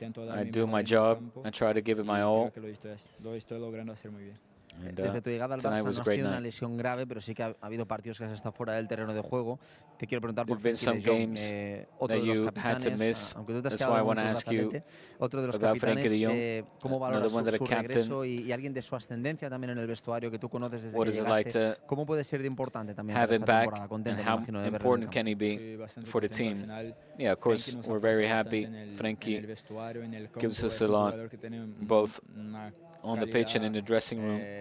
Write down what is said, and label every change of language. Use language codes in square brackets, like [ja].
[en] I do my job, I try to give it my all. And, [es] Desde tu llegada al Barça no has tenido una lesión grave, pero sí que ha habido partidos que has estado fuera del terreno de juego. Te quiero preguntar por Frenkie de Jong, otro de los capitanes, aunque tú te has quedado muy rápidamente, otro de los capitanes, ¿cómo valoras su regreso y alguien de su ascendencia también en el vestuario que tú conoces desde que llegaste? ¿Cómo puede ser de importante también esta temporada? Contento, me imagino, de verlo en el campo. [en] Can he be for the team? Yeah, of course, we're very happy. Frankie gives us a lot, both on the pitch and in the dressing room.